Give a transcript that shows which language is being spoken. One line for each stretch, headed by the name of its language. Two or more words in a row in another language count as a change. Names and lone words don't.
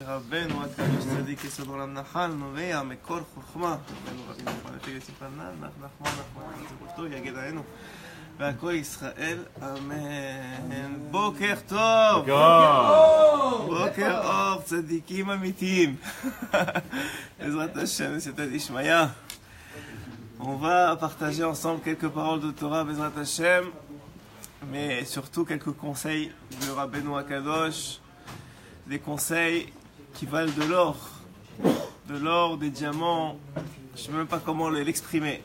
Hebrew: רבנו הקדוש צדיק יסוד עולם נחל נובע מקור חוכמה רבנו רבי נחמן לפי יציפנן נחמן זכותו יגד עלינו והכל ישראל אמן. בוקר טוב, בוקר אור, צדיקים אמיתיים. בעזרת השם וסייעתא דשמיא.
French: On va partager ensemble quelques paroles de Torah,
Hebrew: בעזרת השם,
French: mais surtout quelques conseils de
Hebrew: רבנו הקדוש,
French: des conseils qui valent de l'or, des diamants, je ne sais même pas comment l'exprimer.